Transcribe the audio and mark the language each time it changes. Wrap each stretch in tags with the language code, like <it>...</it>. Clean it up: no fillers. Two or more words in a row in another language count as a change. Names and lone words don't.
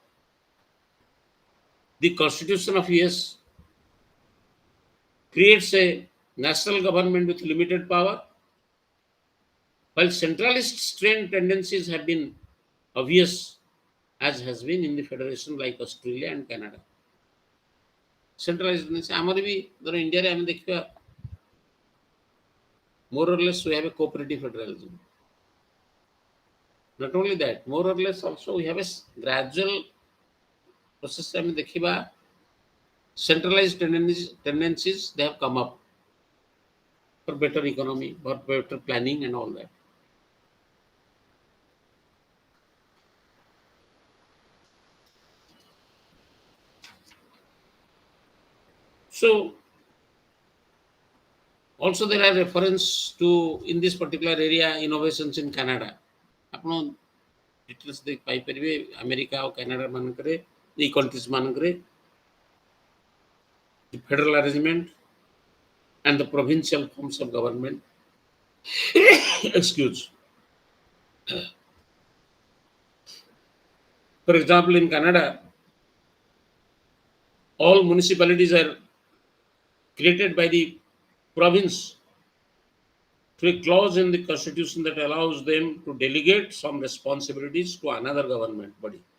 <en>The Constitution of US creates a national government with limited power, while centralist strained tendencies have been obvious, as has been in the federation like Australia and Canada. Centralized means</en> <or>ଆମର ବି ଧର ଇଣ୍ଡିଆରେ ଆମେ ଦେଖିବା</or> <en>more or less we have a cooperative federalism. Not only that, more or less also we have a gradual process.</en> <or>ଆମେ ଦେଖିବା</or> <en>centralized tendencies they have come up for better economy, for better planning and all that. So also there are reference to in this particular area innovations in Canada.</en> <or>ଆପଣ details ଦେଇ ପାଇପାରିବେ ଆମେରିକା ଆଉ କାନାଡା ମାନଙ୍କରେ ଏଇ countries ମାନଙ୍କରେ</or> <en>the federal arrangement and the provincial forms of government. Excuse. For example, in Canada, all municipalities are created by the province through a clause in the constitution that allows them to delegate some responsibilities to another government body.</en>